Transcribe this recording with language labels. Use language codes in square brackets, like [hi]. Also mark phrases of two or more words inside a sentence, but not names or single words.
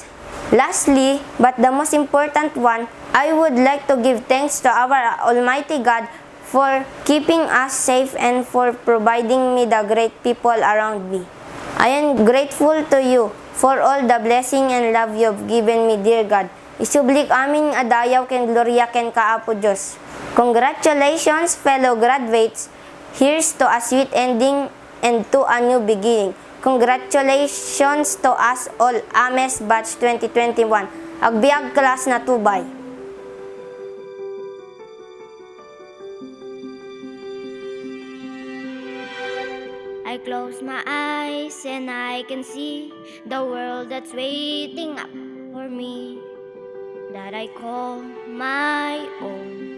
[en] Lastly, but the most important one, I would like to give thanks to our Almighty God for keeping us safe and for providing me the great people around me. I am grateful to you for all the blessing and love you have given me, dear God. [ilo] Isublik amin adayaw ken gloria ken kaapo Diyos. [en] Congratulations, fellow graduates. Here's to a sweet ending and to a new beginning. Congratulations to us all, AMES Batch 2021. [ilo] Agbiag class na tubay. [en] I close my eyes and I can see the world that's waiting up for me, that I call my own.